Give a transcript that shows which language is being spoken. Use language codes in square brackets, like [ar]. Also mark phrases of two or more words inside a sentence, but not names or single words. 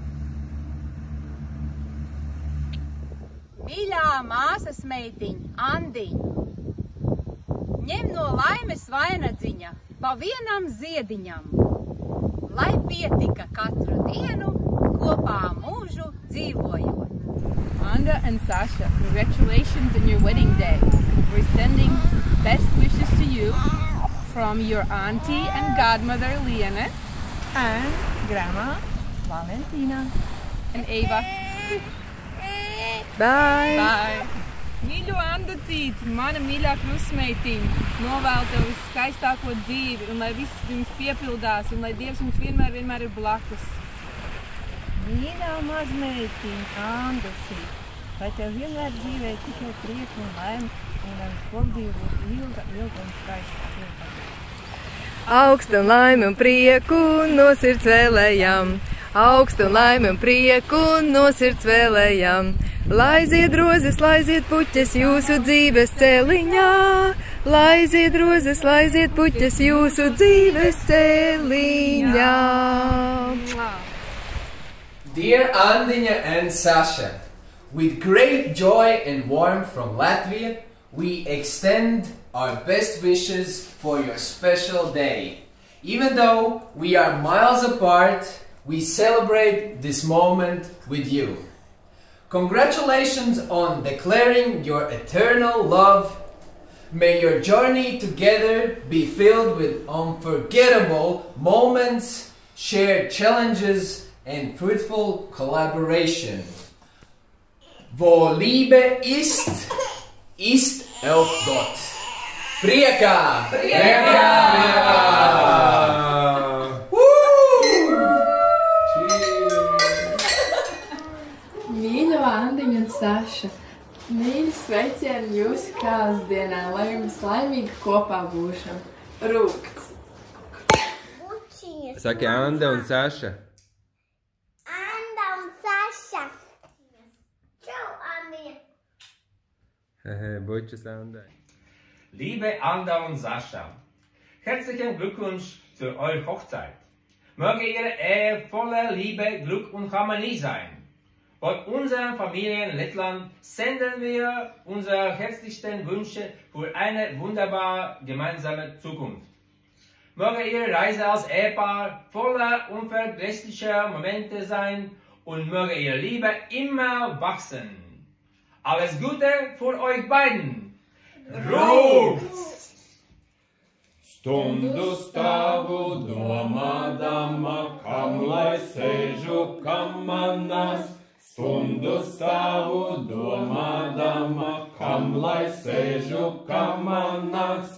[lv] Mīļā māsas meitiņa Andiņa, ņem no laimes vainadziņa pa vienam ziediņam, lai pietika katru dienu kopā mūžu dzīvojot. [en] Anda and Sasha, congratulations on your wedding day. We're sending best wishes to you from your auntie and godmother Liene and grandma Valentina and Eva. Bye! Bye! [lv] Mīļo Andacīt, mana mīļā krustmeitiņa, novēlu tev viskaistāko dzīvi un lai viss jums piepildās un lai Dievs jums vienmēr ir blakus. Mīļā mazmeitiņa Andacīt, lai tev vienmēr dzīvē tikai prieku un laimi un lai mums kopdzīvot ilga un skaista. Augstu laimi un prieku no sirds vēlējam, augstu laimi un prieku no sirds vēlējam. Lai zied rozes, lai zied puķes jūsu dzīves celiņā, lai zied rozes, lai zied puķes jūsu dzīves celiņā. [en] Dear Andiņa and Sasha, with great joy and warmth from Latvia, we extend our best wishes for your special day. Even though we are miles apart, we celebrate this moment with you. Congratulations on declaring your eternal love. May your journey together be filled with unforgettable moments, shared challenges, and fruitful collaboration. [de] Wo Liebe ist, ist auch Gott. [lv] Prieka! Prieka! Mīļo Andiņu un Saša, mīļi sveicieni jūsu kāzas dienā, lai jums laimīgi kopā būšam. Rūkts! Saki Anda un Saša. Anda un Saša. Čau, Andiņa. Bučas Andai. [de] Liebe Anda und Sascha, herzlichen Glückwunsch zu eurer Hochzeit. Möge Ihre Ehe voller Liebe, Glück und Harmonie sein. Von unserer Familie in Lettland senden wir unsere herzlichsten Wünsche für eine wunderbare gemeinsame Zukunft. Möge Ihre Reise als Ehepaar voller unvergesslicher Momente sein und möge Ihre Liebe immer wachsen. Alles Gute für euch beiden! Rūkts! [lv] Stundu stāvu domādama, kam lai sēžu kamanās. Stundu stāvu domādama, kam lai sēžu kamanās.